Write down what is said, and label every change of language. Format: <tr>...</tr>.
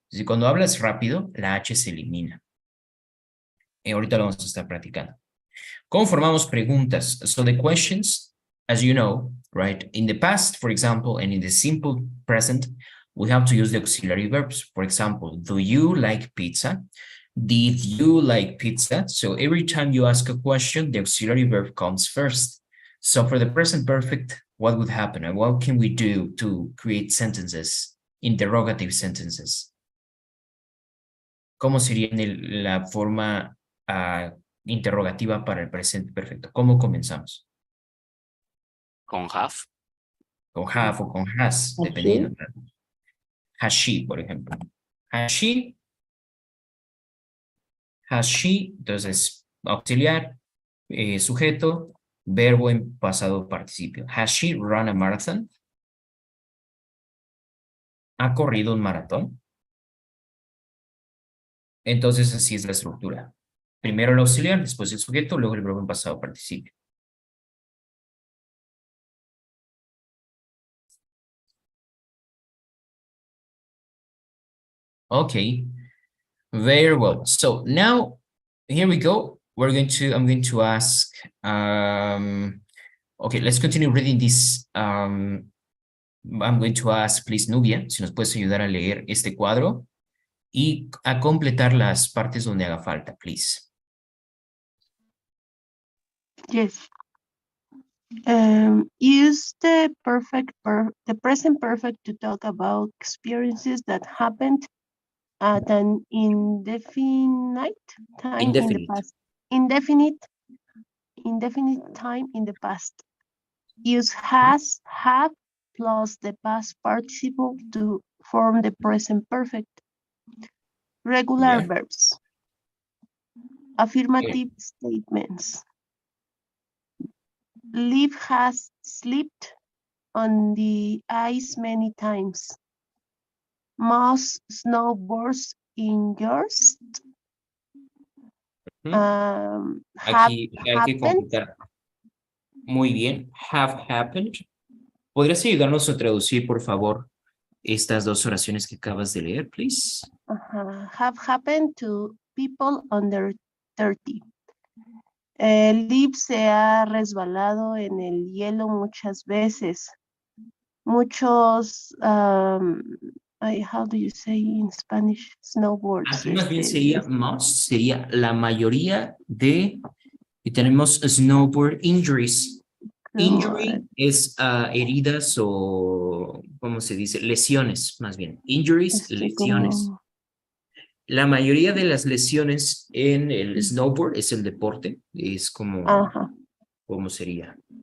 <es>Si cuando hablas rápido, la H se elimina. Y ahorita lo vamos a estar practicando. ¿Cómo formamos preguntas?</es> <en>So the questions, as you know, right, in the past, for example, and in the simple present, we have to use the auxiliary verbs. For example, do you like pizza? Did you like pizza? So every time you ask a question, the auxiliary verb comes first. So for the present perfect, what would happen? And what can we do to create sentences, interrogative sentences?</en> <es>¿Cómo sería la forma interrogativa para el presente perfecto? ¿Cómo comenzamos? Con have. Con have o con has, dependiendo.</es> <en>Has she,</en> <es>por ejemplo.</es> <en>Has she,</en> <es>entonces auxiliar, sujeto, verbo en pasado participio.</es> <en>Has she run a marathon?</en> <es>¿Ha corrido un maratón? Entonces así es la estructura. Primero el auxiliar, después el sujeto, luego el verbo en pasado participio.</es> <en>Okay, very well. So now, here we go. I'm going to ask, okay, let's continue reading this. I'm going to ask, please,</en> <es>Nubia, si nos puedes ayudar a leer este cuadro y a completar las partes donde haga falta, please.</es> <en>Yes. Use the present perfect to talk about experiences that happened at an indefinite time in the Indefinite. past. Indefinite time in the past. Use has, have, plus the past participle to form the present perfect. Regular Yeah. verbs. Affirmative statements. Liv has slipped on the ice many times. Most snowboards in yours have</en> <es>Aquí hay que</es> <en>happened.</en> <es>completar. Muy bien.</es> <en>Have happened.</en> <es>¿Podrías ayudarnos a traducir, por favor, estas dos oraciones que acabas de leer,</es> <en>please? Have happened to people under 30.</en> <es>Liv se ha resbalado en el hielo muchas veces. Muchos,</es> <en>how do you say in Spanish? Snowboards.</en> <es>Aquí más bien sería most, sería la mayoría de, y tenemos</es> <en>snowboard injuries.</en> <es>Injury es heridas o, ¿cómo se dice? Lesiones, más bien. Injuries, lesiones. La mayoría de las lesiones en el snowboard es el deporte, es como, ¿cómo sería?</es>